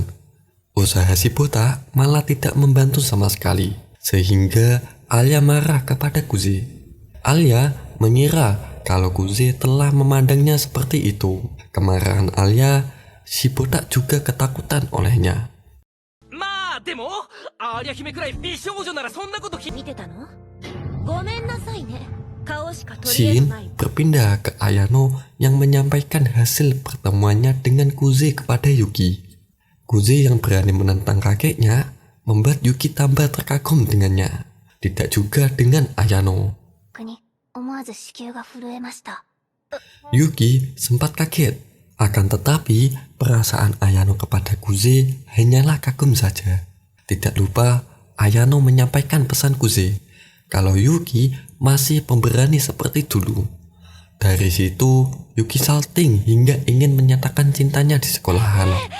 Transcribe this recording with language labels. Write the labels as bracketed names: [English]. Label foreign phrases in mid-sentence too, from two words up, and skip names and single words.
[Indonesian] Usaha si botak malah tidak membantu sama sekali, sehingga Alia marah kepada Kuze. Alia mengira kalau Kuze telah memandangnya seperti itu. Kemarahan Alia, si botak juga ketakutan olehnya. [Japanese] でもアーリャ姫くらい美少女ならそんなこと見てたの？ごめんなさいね。顔しか取り柄 [Indonesian] Shin [Japanese] ない。 [Indonesian] berpindah ke Ayano yang menyampaikan hasil pertemuannya dengan Kuze kepada Yuki. Kuze yang berani menentang kakeknya membuat Yuki tambah terkagum dengannya. Tidak juga dengan Ayano. [Japanese] に思わず子宮が震えました。 [Indonesian] Yuki sempat kaget. Akan tetapi perasaan Ayano kepada Kuze hanyalah kagum saja. Tidak lupa Ayano menyampaikan pesan Kuze kalau Yuki masih pemberani seperti dulu. Dari situ Yuki salting hingga ingin menyatakan cintanya di sekolahan.